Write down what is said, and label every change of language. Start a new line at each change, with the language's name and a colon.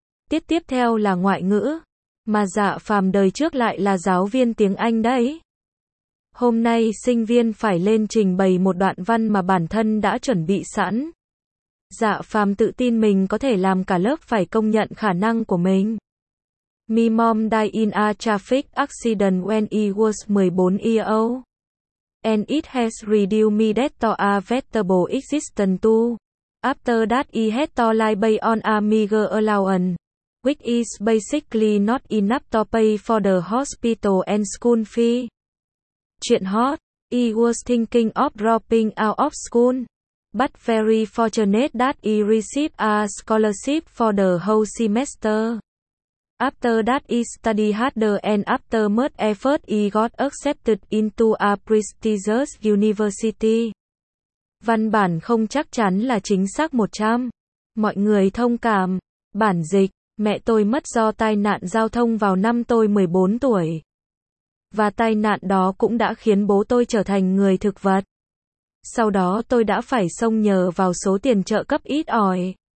Vietnamese: Tiếp theo là ngoại ngữ. Mà Dạ Phàm đời trước lại là giáo viên tiếng Anh đấy. Hôm nay sinh viên phải lên trình bày một đoạn văn mà bản thân đã chuẩn bị sẵn. Dạ Phàm tự tin mình có thể làm cả lớp phải công nhận khả năng của mình.
English: My mom died in a traffic accident when he was 14 years old. And it has reduced me that to a vegetable existence too. After that he had to lie by on a meager allowance. Which is basically not enough to pay for the hospital and school fee.
Vietnamese: Chuyện hot,
English: he was thinking of dropping out of school. But very fortunate that he received a scholarship for the whole semester. After that he studied harder and after much effort he got accepted into a prestigious university.
Vietnamese: Văn bản không chắc chắn là chính xác 100. Mọi người thông cảm. Bản dịch. Mẹ tôi mất do tai nạn giao thông vào năm tôi 14 tuổi. Và tai nạn đó cũng đã khiến bố tôi trở thành người thực vật. Sau đó tôi đã phải xông nhờ vào số tiền trợ cấp ít ỏi.